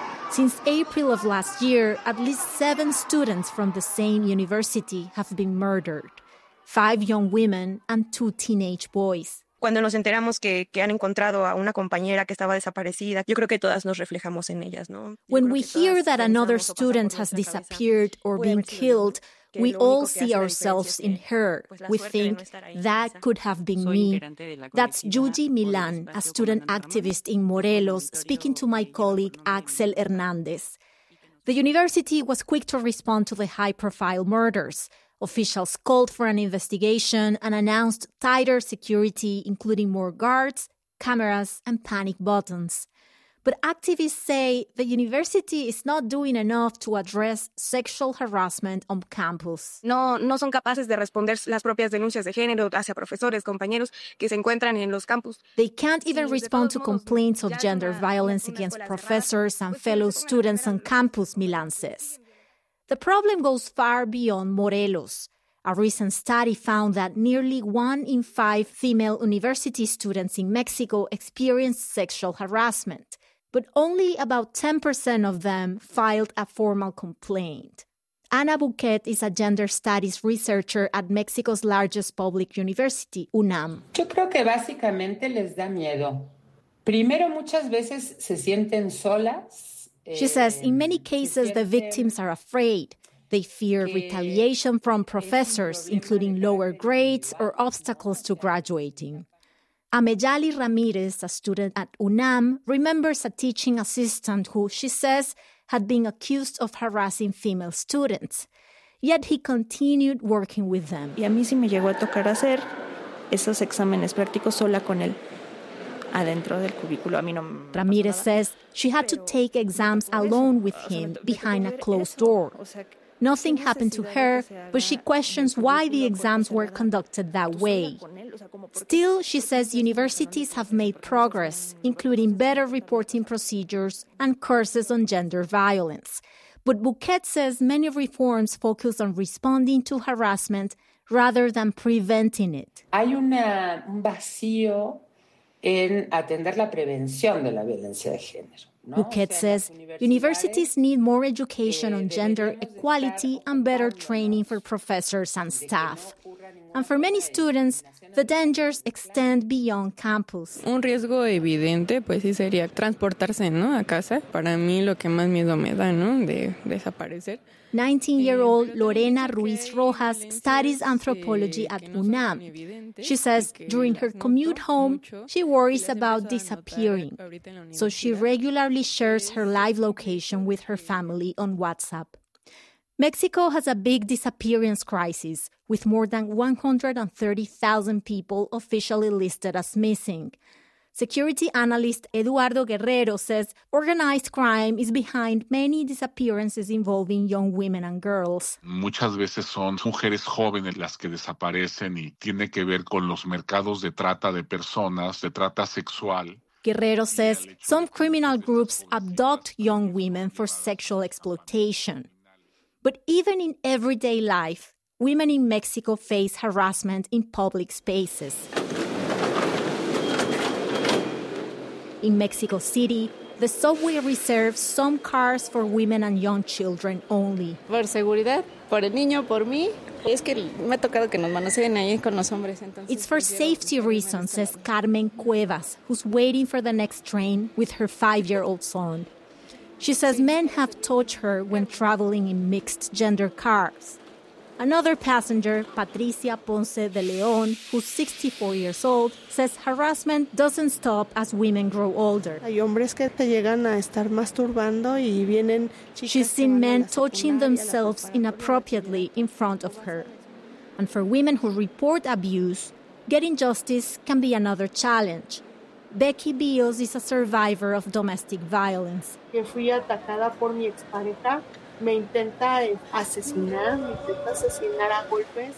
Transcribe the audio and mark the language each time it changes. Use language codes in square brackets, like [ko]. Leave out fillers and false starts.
[en] Since April of last year, at least 7 students from the same university have been murdered, 5 young women and 2 teenage boys. [es] Cuando nos enteramos que han encontrado a una compañera que estaba desaparecida, yo creo que todas nos reflejamos en ellas, ¿no? [en] When we hear that another student has disappeared or been killed, we all see ourselves in her. We think that could have been me. That's Yuji Milan, a student activist in Morelos, speaking to my colleague Axel Hernandez. The university was quick to respond to the high-profile murders. Officials called for an investigation and announced tighter security, including more guards, cameras, and panic buttons. But activists say the university is not doing enough to address sexual harassment on campus. [es] No son capaces de responder las propias denuncias de género hacia profesores, compañeros que se encuentran en los campus. [en] They can't even respond to complaints of gender violence against professors and fellow students on campus, Milan says. The problem goes far beyond Morelos. A recent study found that nearly 1 in 5 female university students in Mexico experienced sexual harassment, but only about 10% of them filed a formal complaint. Ana Buquet is a gender studies researcher at Mexico's largest public university, UNAM. [es] Yo creo que básicamente les da miedo. Primero, muchas veces se sienten solas. [en] She says, in many cases, the victims are afraid. They fear retaliation from professors, including lower grades or obstacles to graduating. Ameyali Ramirez, a student at UNAM, remembers a teaching assistant who, she says, had been accused of harassing female students. Yet he continued working with them. [es] Y a mí sí me llegó a tocar hacer esos exámenes prácticos sola con él. Adentro del cubículo. A mí no me [en] Ramirez says she had to take exams alone with him behind a closed door. Nothing happened to her, but she questions why the exams were conducted that way. Still, she says universities have made progress, including better reporting procedures and courses on gender violence. But Buquet says many reforms focus on responding to harassment rather than preventing it. [es] Hay un vacío en atender la prevención de la violencia de género. [en] Buquet says universities need more education on gender equality and better training for professors and staff. And for many students, the dangers extend beyond campus. [es] Un riesgo evidente, pues sí sería transportarse, ¿no?, a casa. Para mí lo que más miedo me da, ¿no?, de desaparecer. [en] 19-year-old Lorena Ruiz Rojas studies anthropology at UNAM. She says during her commute home, she worries about disappearing. So she regularly shares her live location with her family on WhatsApp. Mexico has a big disappearance crisis, with more than 130,000 people officially listed as missing. Security analyst Eduardo Guerrero says organized crime is behind many disappearances involving young women and girls. [es] Muchas veces son mujeres jóvenes las que desaparecen y tiene que ver con los mercados de trata de personas, de trata sexual. [en] Guerrero says some criminal groups abduct young women for sexual exploitation. But even in everyday life, women in Mexico face harassment in public spaces. In Mexico City, the subway reserves some cars for women and young children only. [es] Por seguridad, por el niño, por mí. Es que me ha tocado que nos manoseen ahí con los hombres. Entonces, [en] it's for safety reasons, says Carmen Cuevas, who's waiting for the next train with her 5-year-old son. She says men have touched her when traveling in mixed-gender cars. Another passenger, Patricia Ponce de León, who's 64 years old, says harassment doesn't stop as women grow older. [es] Hay hombres que te llegan a estar masturbando y vienen. [en] She's seen men touching themselves inappropriately in front of her. And for women who report abuse, getting justice can be another challenge. Becky Bios is a survivor of domestic violence. [es] Que fui atacada por mi expareja, me intenta asesinar, a golpes.